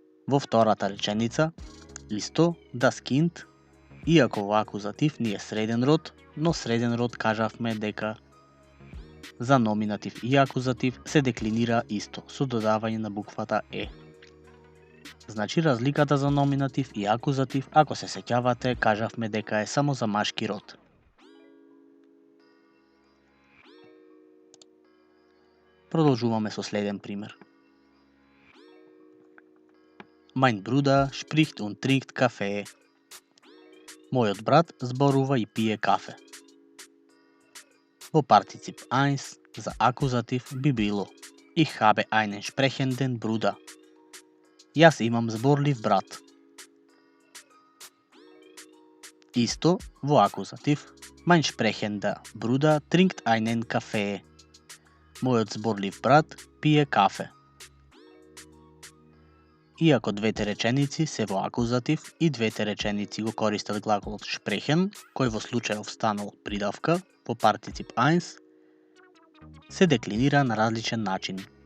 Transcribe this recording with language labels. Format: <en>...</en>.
<mk>Во втората реченица, исто, das Kind, иако во акузатив ни е среден род, но среден род кажавме дека за номинатив и акузатив се деклинира исто, со додавање на буквата Е. Значи, разликата за номинатив и акузатив, ако се сеќавате, кажавме дека е само за машки род. Продолжуваме со следен пример.</mk> <de>Mein Bruder spricht und trinkt Kaffee.</de> <mk>Мојот брат зборува и пие кафе. Во партицип 1 за акузатив би било</mk> <de>Ich habe einen sprechenden Bruder.</de> <mk>Јас имам зборлив брат. Исто во акузатив</mk> <de>Mein sprechender Bruder trinkt einen Kaffee.</de> <mk>Мојот зборлив брат пие кафе. Иако двете реченици се во акузатив и двете реченици го користат глаголот sprechen, кој во случајов станал придавка во партицип 1, се деклинира на различен начин.</mk>